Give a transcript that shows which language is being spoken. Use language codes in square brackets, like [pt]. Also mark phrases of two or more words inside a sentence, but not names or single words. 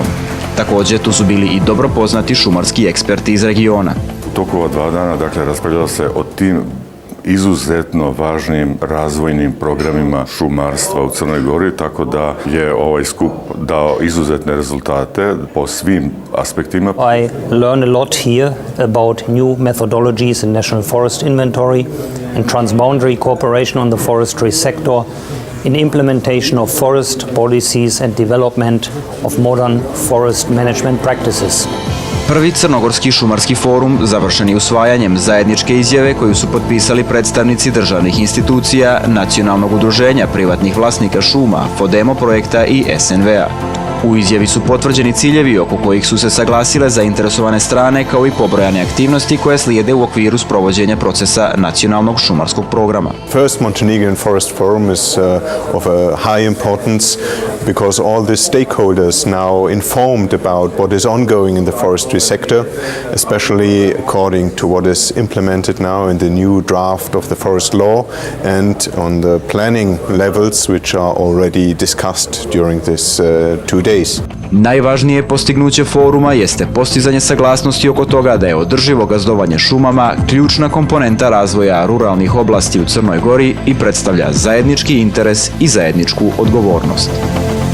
[sr] Također, tu su bili i dobro poznati šumarski eksperti iz regiona. U toku ova 2 dana, raspravljalo se o tim izuzetno važnim razvojnim programima šumarstva u Crnoj Gori, tako da je ovaj skup dao izuzetne rezultate po svim aspektima. [en] I learned a lot here about new methodologies in National Forest Inventory and transboundary cooperation on the forestry sector, in implementation of forest policies and development of modern forest management practices. [sr] Prvi Crnogorski šumarski forum završen je usvajanjem zajedničke izjave koju su potpisali predstavnici državnih institucija, nacionalnog udruženja privatnih vlasnika šuma, FODEMO projekta i SNV-a. U izjavi su potvrđeni ciljevi oko kojih su se saglasile zainteresovane strane kao i pobrojane aktivnosti koje slijede u okviru sprovođenja procesa nacionalnog šumarskog programa. [en] First Montenegrin Forest Forum is of a high importance because all the stakeholders now informed about what is ongoing in the forestry sector, especially according to what is implemented now in the new draft of the forest law and on the planning levels which are already discussed during this 2 days. [sr] Najvažnije postignuće foruma jeste postizanje saglasnosti oko toga da je održivo gazdovanje šumama ključna komponenta razvoja ruralnih oblasti u Crnoj Gori i predstavlja zajednički interes i zajedničku odgovornost.